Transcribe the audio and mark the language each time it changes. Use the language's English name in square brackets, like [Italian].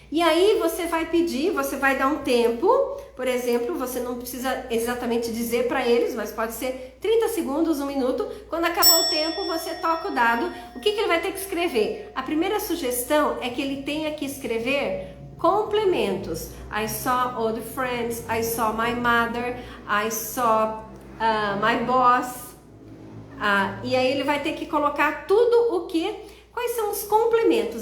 [Portuguese] E aí você vai pedir, você vai dar um tempo, por exemplo, você não precisa exatamente dizer para eles, mas pode ser 30 segundos, 1 minuto. Quando acabar o tempo, você toca o dado. O que ele vai ter que escrever? A primeira sugestão é que ele tenha que escrever complementos. [English] I saw old friends, I saw my mother, I saw my boss. [Portuguese] E aí ele vai ter que colocar tudo quais são os complementos.